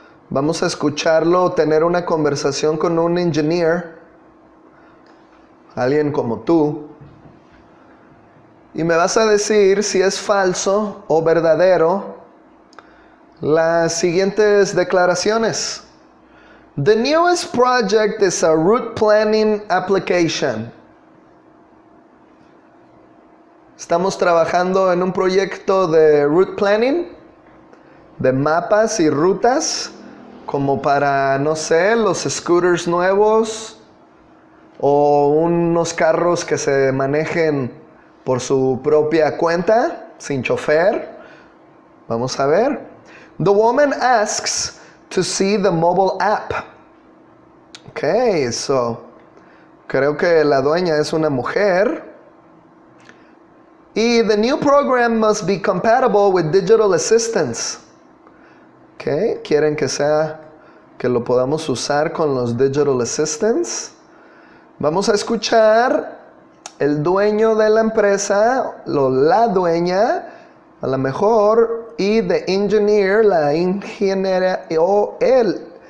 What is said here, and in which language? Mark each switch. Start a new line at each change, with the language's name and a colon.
Spanish: Vamos a escucharlo tener una conversación con un engineer, alguien como tú. Y me vas a decir si es falso o verdadero las siguientes declaraciones.
English: The newest project is a route planning application.
Spanish: Estamos trabajando en un proyecto de route planning, de mapas y rutas, como para, no sé, los scooters nuevos o unos carros que se manejen por su propia cuenta, sin chofer. Vamos a ver.
English: The woman asks to see the mobile app.
Spanish: Ok, so creo que la dueña es una mujer.
English: Y the new program must be compatible with digital assistants.
Spanish: Ok, quieren que lo podamos usar con los digital assistants. Vamos a escuchar el dueño de la empresa, la dueña, a lo mejor, y
English: the engineer,
Spanish: la ingeniera, o él.